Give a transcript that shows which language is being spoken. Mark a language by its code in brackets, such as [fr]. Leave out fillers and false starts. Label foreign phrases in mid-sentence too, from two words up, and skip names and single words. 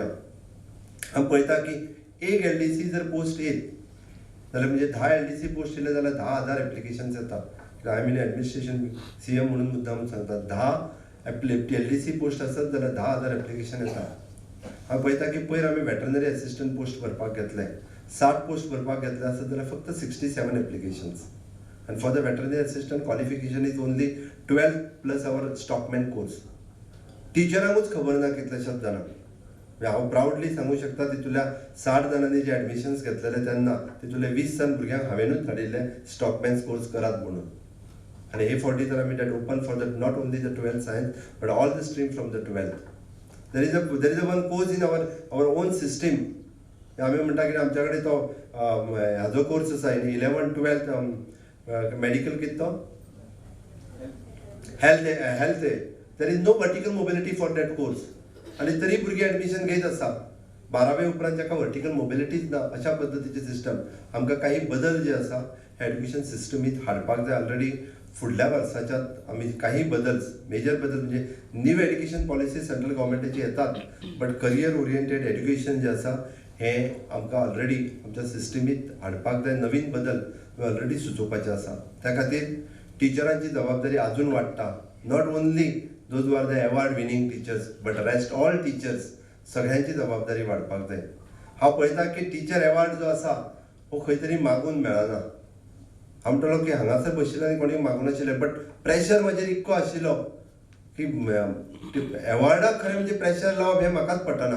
[kok] हांव पळयता की एक LDC जर पोस्ट येत जाल्यार म्हणजे 10 LDC पोस्ट येयले जाल्यार 10,000 एप्लिकेशन्स येता. [en] I mean administration [kok] CM म्हणून मुद्दाम सांगता 10 LDC पोस्ट आसत जाल्यार 10,000 एप्लिकेशन येता. हांव पळयता की पयर आमी [en] veterinary assistant post [kok] भरपाक घेतले 60 पोस्ट भरपाक घेतले आसत जाल्यार फक्त 67 एप्लिकेशन्स [en] and for the veterinary assistant qualification is only 12 plus our stockman course. [kok] टिचरांकूच खबर ना कितलेशेच जाणांक हांव प्राउडली सांगू शकता तितूंतल्या 60 जाणांनी जे एडमिशन्स घेतलेले तेन्ना तितूंतले 20 जाण भुरग्यांक हांवेनूच धाडिल्ले [en] stockman's course [kok] करात म्हणून आनी हे फावटी तर आमी [en] that open for the not only the 12th science but all the stream from the 12th. There is a one course in our own system. [kok] आमी म्हणटा की आमच्या कडेन तो हाजो कोर्स आसा [en] in 11th 12th medical [kok] कित तो [en] health there is no vertical mobility for that course [kok] आनी तरी भुरगे एडमिशन घेत आसा 12वे उपरांत जाका वर्टिकल मोबिलिटीच ना अशा पद्दतीचे सिस्टम. आमकां काही बदल जे आसा एड्युकेशन सिस्टमीत हाडपाक जाय. ऑलरेडी फुडल्या वर्साच्यात आमी काही बदल मेजर बदल म्हणजे न्यू एड्युकेशन पॉलिसी सेंट्रल गव्हर्मेंटाची येतात [en] but career oriented education [kok] जे आसा हे आमकां ऑलरेडी आमच्या सिस्टमीत हाडपाक जाय. नवीन बदल ऑलरेडी सुचोवपाचे आसा. त्या खातीर टिचरांची जबाबदारी अजून वाडटा. [en] Not only those who are the award winning teachers but rest all teachers [kok] सगळ्यांची जबाबदारी वाडपाक जाय. हांव पळयता की [en] teacher award [kok] जो आसा हो खंय तरी मागून मेळना. हांव म्हणटलो की हांगासर बशिल्ले आनी कोणी मागूं नाशिल्ले बट प्रेशर म्हाजेर इतको आशिल्लो की अवॉर्डाक खरें म्हणजे प्रेशर लावप हें म्हाकाच पटना.